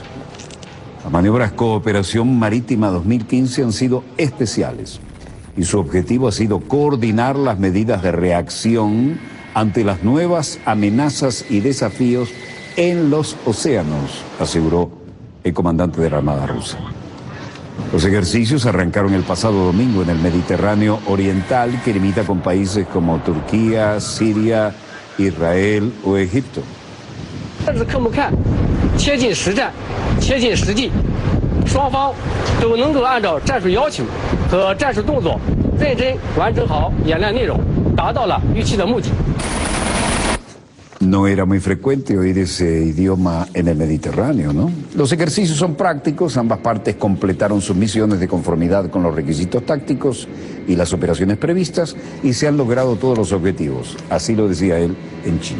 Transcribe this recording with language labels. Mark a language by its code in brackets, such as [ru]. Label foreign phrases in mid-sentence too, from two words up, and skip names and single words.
[es] Las maniobras Cooperación Marítima 2015 han sido especiales y su objetivo ha sido coordinar las medidas de reacción ante las nuevas amenazas y desafíos en los océanos, aseguró el comandante de la Armada rusa. Los ejercicios arrancaron el pasado domingo en el Mediterráneo Oriental, que limita con países como Turquía, Siria, Israel o Egipto. [zh] 切近实战，切近实际，双方都能够按照战术要求和战术动作，认真完成好演练内容，达到了预期的目的。 [es] No era muy frecuente oír ese idioma en el Mediterráneo, ¿no? Los ejercicios son prácticos, ambas partes completaron sus misiones de conformidad con los requisitos tácticos y las operaciones previstas y se han logrado todos los objetivos, así lo decía él en chino.